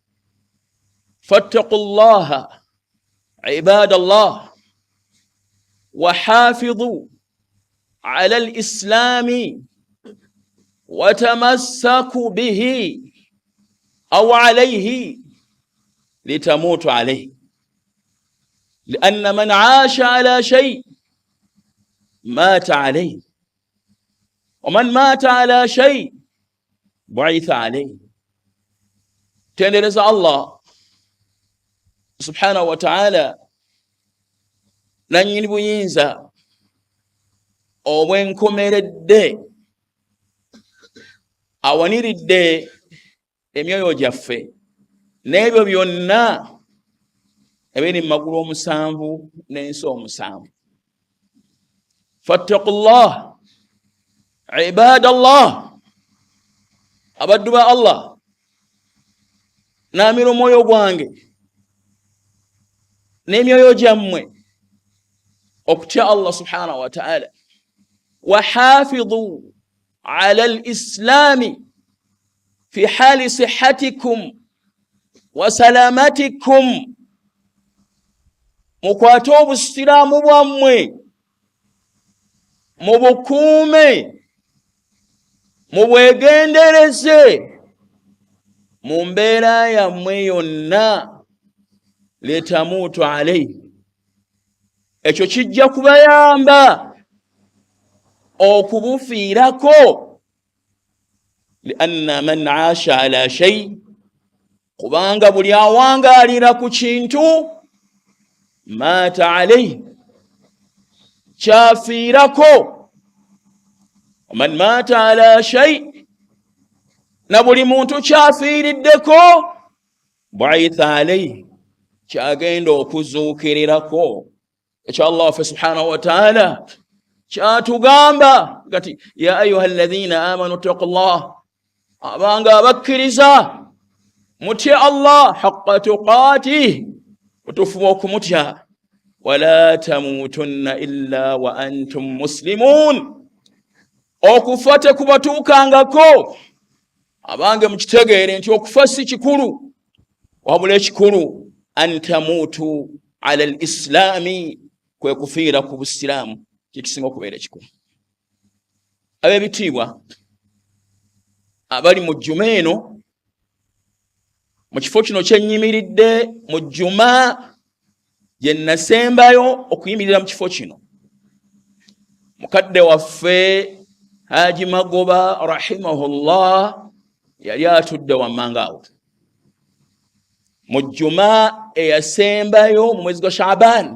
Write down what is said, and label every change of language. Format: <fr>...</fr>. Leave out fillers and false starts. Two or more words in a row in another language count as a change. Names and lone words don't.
<ar>فاتقوا الله عباد الله وحافظوا على الإسلام وتمسكوا به أو عليه لتموتوا عليه، لأن من عاش على شيء مات عليه، ومن مات على شيء بعث عليه.</ar> <lg>Tendereza Allah</lg> <ar>سبحانه وتعالى</ar> <lg>nannyini buyinza obwenkomeredde awaniridde emyoyo gyaffe n'ebyo byonna ebiri mu magulu omusanvu n'ensi omusanvu.</lg> <ar>فاتقوا الله عباد الله,</ar> <lg>abaddu ba Allah, naamira omwoyo gwange n'emyoyo gyammwe okutya Allah</lg> <ar>سبحانه وتعالى. وحافظوا على الإسلام في حال صحتكم وسلامتكم,</ar> <lg>mukwate obusiraamu bwammwe mubukuume mubwegendereze mu mbeera yammwe yonna,</lg> <ar>لتموتوا عليه,</ar> <lg>ekyo kijja kubayamba okubufiirako.</lg> <ar>لأن من عاش على شيء,</ar> <lg>kubanga buli awangaalira ku kintu</lg> <ar>مات عليه, kyafiirako. من مات على شيء,</ar> <lg>na buli muntu kyafiiriddeko,</lg> <ar>بعث عليه,</ar> <lg>kyagenda okuzuukirirako. Ekyo Allah waffe</lg> <ar>سبحانه وتعالى</ar> <lg>kyatugamba gati,</lg> <ar>يا أيها الذين آمنوا اتقوا الله,</ar> <lg>abanga abakkiriza mutye Allah</lg> <ar>حق تقاته,</ar> <lg>otufuba okumutya.</lg> <ar>ولا تموتن إلا وأنتم مسلمون,</ar> <lg>okufa tekubatuukangako. Abange mukitegeere nti okufa si kikulu, wabula ekikulu</lg> <ar>أن تموت على الإسلام,</ar> <lg>kwe kufiira ku busiraamu kikisinga okubeera ekikulu. Ab'ebitiibwa abali mu jjuma eno, mu kifo kino kyennyimiridde, mu jjuma gye nasembayo okuyimirira mu kifo kino, mukadde waffe Haji Magoba rahimahullah yali atudde wammanga awo mu jjuma eyasembayo mu mwezi gwa Shaaban.</lg>